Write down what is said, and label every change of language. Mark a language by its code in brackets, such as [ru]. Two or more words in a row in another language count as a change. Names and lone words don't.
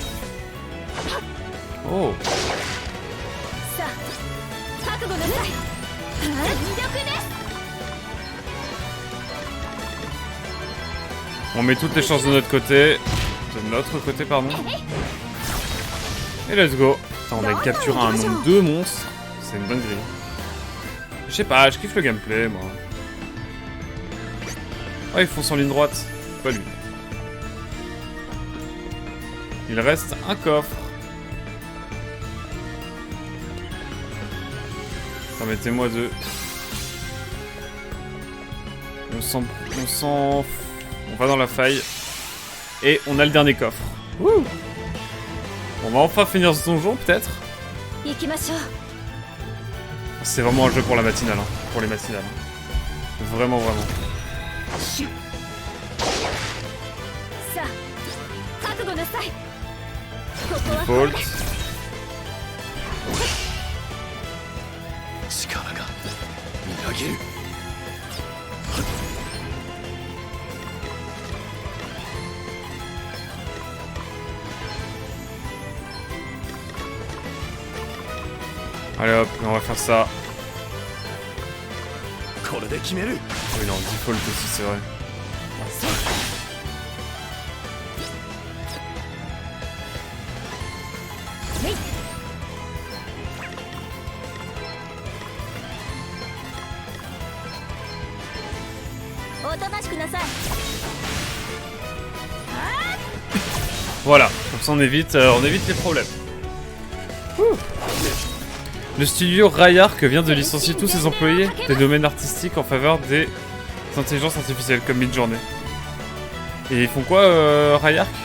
[fr] Oh. On met toutes les chances de notre côté. Pardon. Et [en] let's go. [fr] Putain, on a capturé un nombre de monstres. C'est une dinguerie. Je sais pas, je kiffe le gameplay, moi. Oh, ils foncent en ligne droite. Pas lui. Il reste un coffre. Permettez-moi de... On va dans la faille. Et on a le dernier coffre. Wouh! On va enfin finir ce donjon, peut-être. C'est vraiment un jeu pour la matinale, hein. Pour les matinales. Vraiment, vraiment. [ja] さあ覚悟なさい。ここは [fr] Default. [ja] 力がみなぎる。 [fr] Allez hop, on va faire ça. [ja] これで決める。 [fr] Oui, non, default aussi, c'est vrai. [ja] おとなしくなさい。 [fr] Voilà, comme ça on évite les problèmes. Ouh. Le studio Rayark vient de licencier tous ses employés des domaines artistiques en faveur des intelligences artificielles comme Midjourney. Et ils font quoi, Rayark?